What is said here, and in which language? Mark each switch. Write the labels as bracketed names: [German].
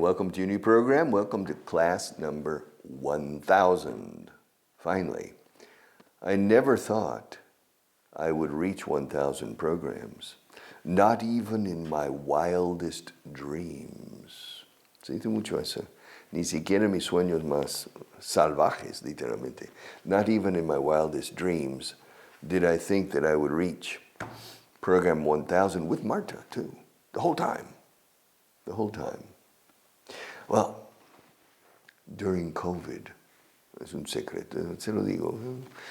[English] Welcome to your new program. Welcome to class number 1000. Finally, I never thought I would reach 1000 programs. Not even in my wildest dreams. [Spanish] Se dice mucho eso. Ni siquiera mis sueños más salvajes, literalmente. [English] Not even in my wildest dreams did I think that I would reach program 1000 with Marta, too. The whole time. Well, during COVID, [Spanish] es un secreto, se lo digo.